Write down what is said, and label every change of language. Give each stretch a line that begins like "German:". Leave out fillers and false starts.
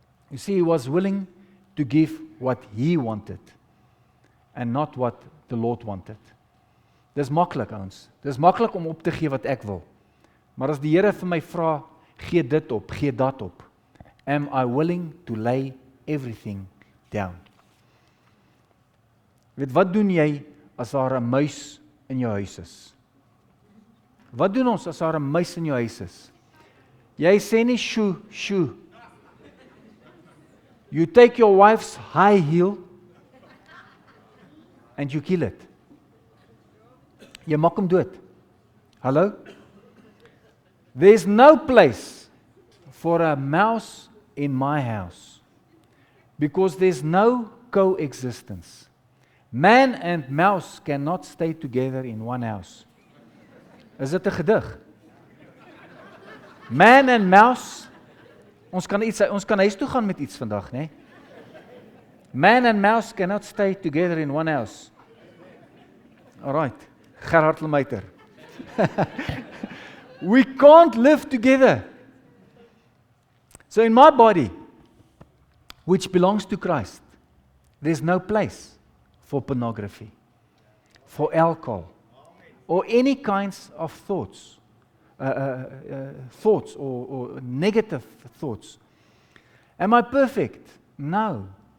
English: You see, he was willing to give what he wanted and not what the Lord wanted.
Afrikaans: Dis maklik ouens. Dis maklik om op te gee wat ek wil. Maar as die Here vir my vra, gee dit op, gee dat op.
English: am I willing to lay everything down?
Afrikaans: Weet, wat doen jy as daar 'n muis in jou huis is? Wat doen ons as daar 'n muis in jou huis is? Jy sê nie shoo, shoo.
English: You take your wife's high heel and you kill it.
Afrikaans: Jy maak hom dood. Hallo?
English: There's no place for a mouse in my house because there's no coexistence. Man and mouse cannot stay together in one house.
Afrikaans: Is dit 'n gedig?
English: Man and mouse.
Afrikaans: Ons kan huis toe gaan met iets vandag, né?
English: Man and mouse cannot stay together in one house. All right. Gerhard Lemuyter. We can't live together. So in my body, which belongs to Christ, there's no place for pornography, for alcohol, or any kinds of thoughts, or negative thoughts. Am I perfect? No.